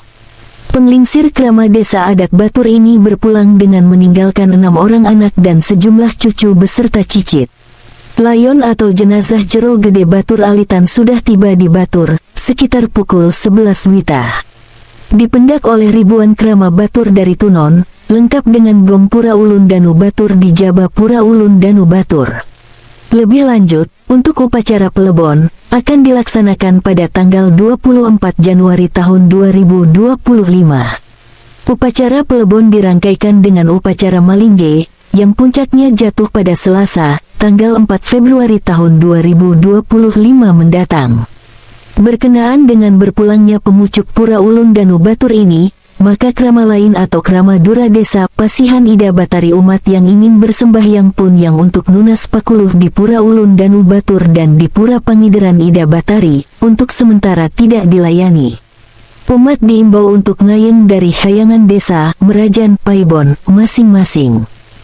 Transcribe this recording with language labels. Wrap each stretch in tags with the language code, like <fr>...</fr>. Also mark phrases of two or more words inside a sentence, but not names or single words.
<id>Penglingsir Krama Desa Adak Batur ini berpulang dengan meninggalkan 6 orang anak dan sejumlah cucu beserta cicit. Layon atau jenazah Jero Gede Batur Alitan sudah tiba di Batur, sekitar pukul 11 WITA. Dipendak oleh ribuan Krama Batur dari Tunon, lengkap dengan gong Pura Ulun Danu Batur di Jaba Pura Ulun Danu Batur. Lebih lanjut, untuk upacara pelebon, akan dilaksanakan pada tanggal 24 Januari tahun 2025. Upacara pelebon dirangkaikan dengan upacara Malingge, yang puncaknya jatuh pada Selasa, tanggal 4 Februari tahun 2025 mendatang. Berkenaan dengan berpulangnya pemucuk Pura Ulun Danu Batur ini, maka krama lain atau krama Dura Desa Pasihan Ida Batari umat yang ingin bersembahyang pun yang untuk Nunas Pakuluh di Pura Ulun Danu Batur dan di Pura Pangideran Ida Batari, untuk sementara tidak dilayani. Umat diimbau untuk ngayeng dari Hayangan Desa, Merajan, Paibon, masing-masing.</id>